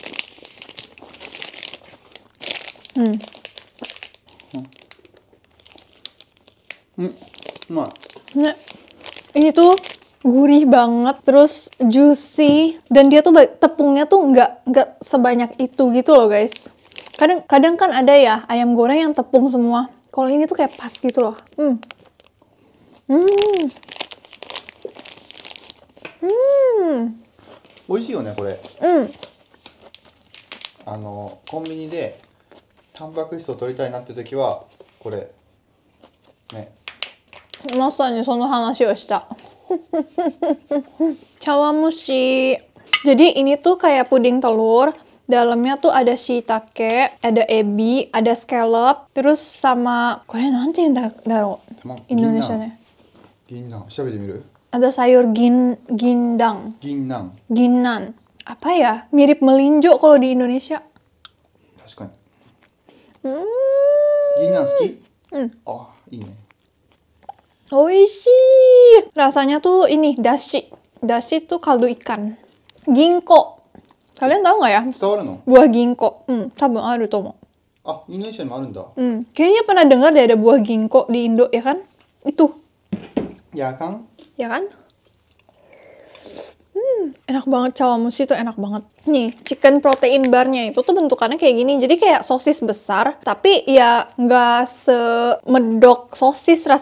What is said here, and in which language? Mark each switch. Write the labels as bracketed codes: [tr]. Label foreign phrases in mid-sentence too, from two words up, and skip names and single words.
[id] Nah, ini tuh gurih banget, terus juicy, dan dia tuh tepungnya tuh nggak sebanyak itu gitu loh guys. Kadang kan ada ya ayam goreng yang tepung semua. Kalau ini tuh kayak pas gitu loh. [ja] 美味しいよねこれ。コンビニでタンパク質を取りたいなって時はこれね。まさにその話をした。Chawamushi. [id] Jadi ini tuh kayak puding telur. Dalamnya tuh ada shiitake, ada ebi, ada scallop, terus sama, [ja] これなんて言うんだろ? [id] Indonesia nya. Ginnan. [ja] 調べてみる? [id] Ada sayur gindang. Ginnan. Apa ya? Mirip melinjo kalau di Indonesia. [ja] 確かに。Ginnan 好き? Oh, いいね。 Oishii. [id] Rasanya tuh ini dashi. Dashi tuh kaldu ikan. Ginkgo. Kalian tahu nggak ya? [ja] 伝わるの? [id] Buah ginkgo. Tabung ada tomo. Ah, Indonesia emang ada. Kayaknya pernah dengar deh ada buah ginkgo di Indo ya kan? Itu. Ya kan? Ya kan? Enak banget, Chawamushi tuh enak banget. Nih, [en] chicken protein [id] barnya itu tuh bentukannya kayak gini. Jadi kayak sosis besar, tapi ya nggak semedok sosis rasanya.